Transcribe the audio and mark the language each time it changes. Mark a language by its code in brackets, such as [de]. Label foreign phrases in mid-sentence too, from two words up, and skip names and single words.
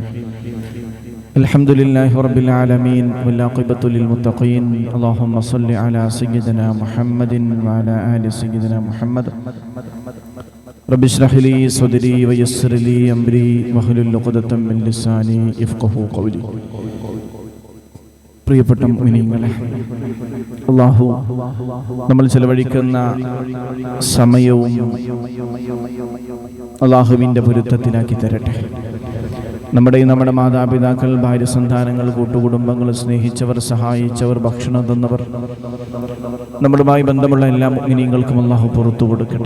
[ar] الحمد لله رب العالمين والعاقبة للمتقين. اللهم صل على سيدنا محمد وعلى آل سيدنا محمد. رب اشرح لي صدري ويسر لي أمري واحلل عقدة من لساني يفقهوا قولي. [ml] പ്രിയപ്പെട്ട മുഅ്മിനീങ്ങളെ, അല്ലാഹു നമ്മൾ ചെലവഴിക്കുന്ന സമയവും അല്ലാഹുവിൻ്റെ പൊരുത്തത്തിലാക്കി തരട്ടെ. നമ്മുടെ മാതാപിതാക്കൾ, ഭാര്യ, സന്താനങ്ങൾ, കൂട്ടുകുടുംബങ്ങൾ, സ്നേഹിച്ചവർ, സഹായിച്ചവർ, ഭക്ഷണം തന്നവർ, നമ്മളുമായി ബന്ധമുള്ള എല്ലാ മുഅ്മിനീങ്ങൾക്കും അല്ലാഹു പുറത്തു കൊടുക്കട്ടെ.